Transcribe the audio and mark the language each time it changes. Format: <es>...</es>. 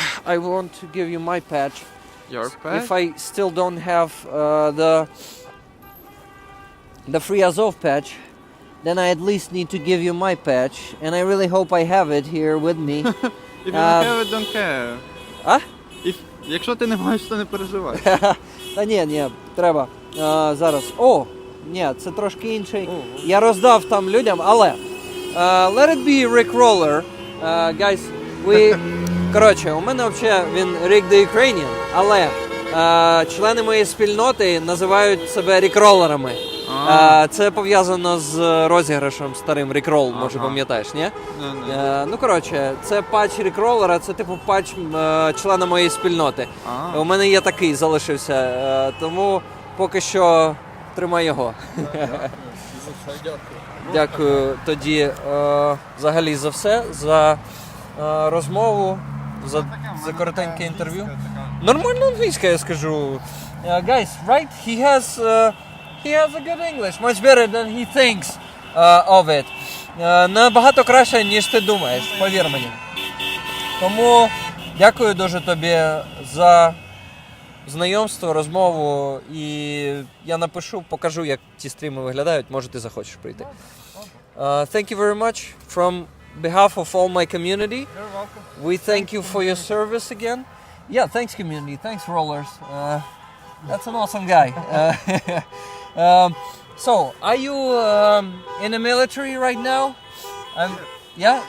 <en>I want to give you my patch. Your patch? If I still don't have the free Azov patch, then I at least need to give you my patch, and I really hope I have it here with me. If you don't have it, don't care.</en> <uk>Якщо ти не маєш, то не переживай. Та ні, треба зараз. Ні, це трошки інший. Я роздав там людям, але</uk> <en>let it be Rickroller.</en> <uk>Guys, коротше, у мене взагалі він Rick the Ukrainian, але члени моєї спільноти називають себе рікролерами. Це пов'язано з розіграшем старим Рікрол, може пам'ятаєш, ні? Коротше, це патч Рікролера, це типу патч члена моєї спільноти. У мене є такий, залишився, тому поки що тримай його. Дякую тоді взагалі за все, за розмову, за коротеньке інтерв'ю. Нормально англійська, я скажу.</uk> <en>Guys, right? He has a good English, much better than he thinks of it.</en> <uk>Набагато краще, ніж ти думаєш, повір мені. Тому дякую дуже тобі за знайомство, розмову, і я напишу, покажу, як ті стріми виглядають, може ти захочеш прийти.</uk> <en>Thank you very much from behalf of all my community. You're welcome. We thank you for your service again. Yeah, thanks community, thanks rollers. That's an awesome guy. So, are you in the military right now? Yeah.</en>